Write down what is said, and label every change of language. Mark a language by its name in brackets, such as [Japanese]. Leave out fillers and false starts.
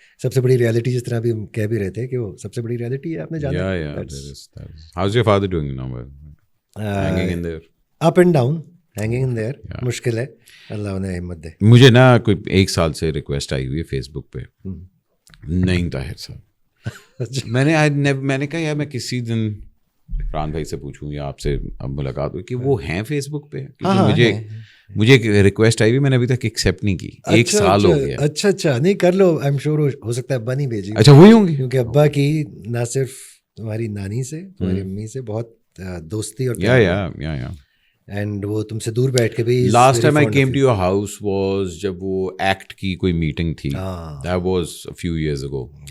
[Urdu] سب سے بڑی ریالٹی, جس طرح بھی ہم کہہ بھی رہے تھے کہ وہ سب سے بڑی ریالٹی ہے, آپ نے جانا. [English] How's your father doing now? Hanging in there? Up and down, hanging in there. [Urdu] مشکل ہے, اللہ انہیں ہمت دے. مجھے نا کوئی 1 سال سے ریکویسٹ آئی ہوئی ہے فیس بک پہ, نہیں طاہر صاحب, میں نے کہا یار میں کسی دن فرحان بھائی سے پوچھوں یا آپ سے اب ملاقات ہوئی کہ وہ ہیں فیس بک پہ؟ مجھے ایک ریکویسٹ آئی ہوئی، میں نے ابھی تک ایکسیپٹ نہیں کی. 1 سال ہو گیا. اچھا نہیں کر لو. [English] I am sure [Urdu] ہو سکتا ہے ابا نہیں بھیجی. اچھا وہی ہوں گے، کیونکہ ابا کی نہ صرف تمہاری نانی سے تمہاری امی سے بہت دوستی اور یا اینڈ وہ تم سے دور بیٹھ کے بھی. [English] last time I came to your house was [Urdu] جب وہ ایکٹ کی کوئی میٹنگ تھی. [English] That was a few years ago.